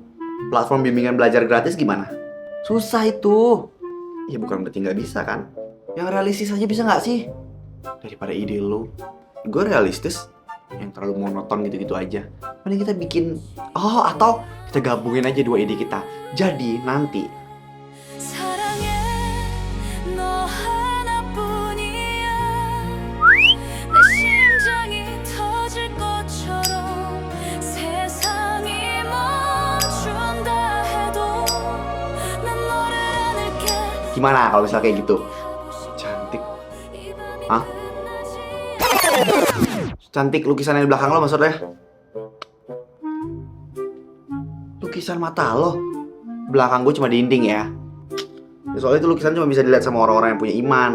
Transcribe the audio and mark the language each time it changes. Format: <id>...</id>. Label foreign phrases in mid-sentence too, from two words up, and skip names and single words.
<id>Platform bimbingan belajar gratis gimana? Susah itu. Ya bukan berarti nggak bisa kan? Yang realistis aja bisa nggak sih? Daripada ide lu. Gue realistis. Yang terlalu monoton gitu-gitu aja. Mending kita bikin... Oh, atau kita gabungin aja dua ide kita. Jadi nanti</id> <ko>사랑해 너 하나뿐이야 내 심장이 터질 것처럼 세상이 멈춘다 해도 난 너를 안을게</ko> <id>gimana kalau misalnya kayak gitu? Cantik. Hah? Cantik lukisan yang di belakang lo maksudnya? Lukisan mata lo? Belakang gue cuma dinding ya. Ya soalnya itu lukisan cuma bisa dilihat sama orang-orang yang punya iman.</id>